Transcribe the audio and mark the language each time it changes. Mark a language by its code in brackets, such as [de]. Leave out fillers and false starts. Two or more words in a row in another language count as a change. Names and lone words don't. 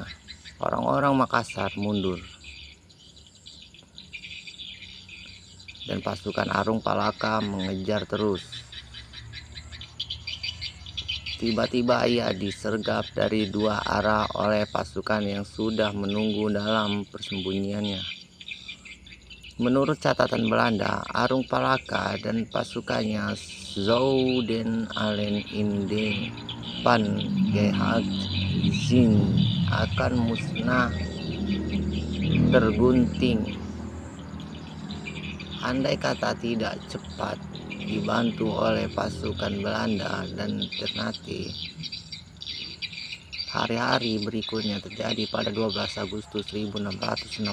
[id] Orang-orang Makassar mundur dan pasukan Arung Palaka mengejar terus. Tiba-tiba ia disergap dari 2 arah oleh pasukan yang sudah menunggu dalam persembunyiannya. Menurut catatan Belanda, Arung Palaka dan pasukannya [nl] zouden allen in de pan gehakt zin [id] akan musnah tergunting. Andai kata tidak cepat dibantu oleh pasukan Belanda dan Ternate. Hari-hari berikutnya terjadi pada 12 Agustus 1668.